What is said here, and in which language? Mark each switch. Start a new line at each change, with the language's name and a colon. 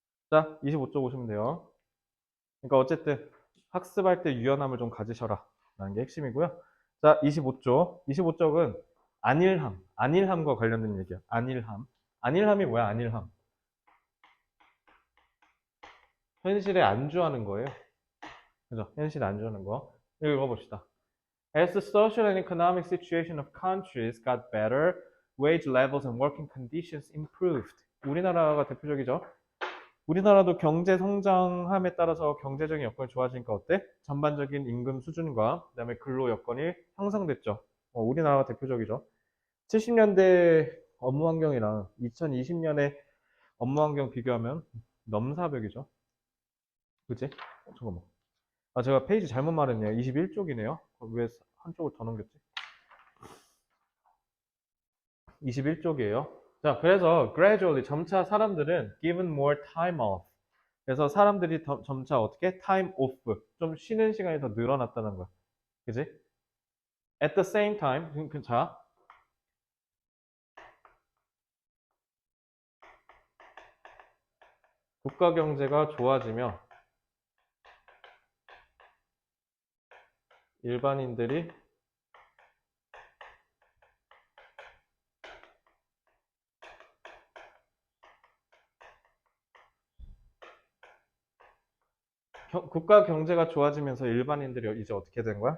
Korean: 자, 25쪽 보시면 돼요. 그러니까 어쨌든 학습할 때 유연함을 좀 가지셔라 라는 게 핵심이고요. 자, 25쪽. 25쪽은 안일함과 관련된 얘기야. 안일함. 안일함이 뭐야, 안일함? 현실에 안주하는 거예요. 그죠? 현실에 안주하는 거. 읽어봅시다.
English: As the social and economic situation of countries got better, wage levels and working conditions improved.
Korean: 우리나라가 대표적이죠. 우리나라도 경제 성장함에 따라서 경제적인 여건이 좋아지니까 어때? 전반적인 임금 수준과 그다음에 근로 여건이 향상됐죠. 우리나라가 대표적이죠. 70년대 업무 환경이랑 2020년에 업무 환경 비교하면 넘사벽이죠. 그치? 잠깐만. 아, 제가 페이지 잘못 말했네요. 21쪽이네요. 왜 한쪽을 더 넘겼지? 21쪽이에요. 자, 그래서
English: gradually
Korean: 점차 사람들은
English: given more time off.
Korean: 그래서 사람들이 점차 어떻게 time off 좀 쉬는 시간이 더 늘어났다는 거야. 그지?
English: At the same time,
Korean: 자, 국가 경제가 좋아지며 일반인들이 국가 경제가 좋아지면서 일반인들이 이제 어떻게 된 거야?